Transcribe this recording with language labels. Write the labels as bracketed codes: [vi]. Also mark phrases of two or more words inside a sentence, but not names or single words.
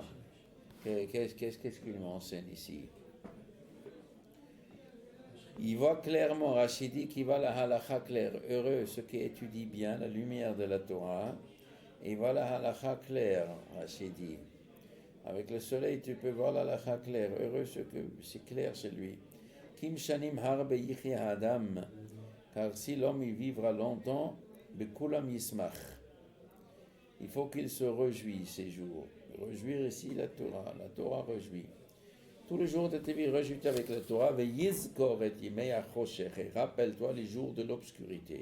[fr] Qu'est-ce qu'il m'enseigne ici? Il voit clairement, Rachid dit qu'il va la halakha claire. Heureux ceux qui étudient bien la lumière de la Torah. Et il voit la halakha claire, Rachid dit. Avec le soleil, tu peux voir la halakha claire. Heureux ceux que c'est clair chez lui. [he] כי אם שנים הרבה יחיה אדם. [fr] Car si l'homme y vivra longtemps, [he] בכולם ישמח. [fr] Il faut qu'il se réjouisse ces jours. Réjouir ici la Torah réjouit. Tous les jours de ta vie, réjouis-toi avec la Torah. Rappelle-toi les jours de l'obscurité.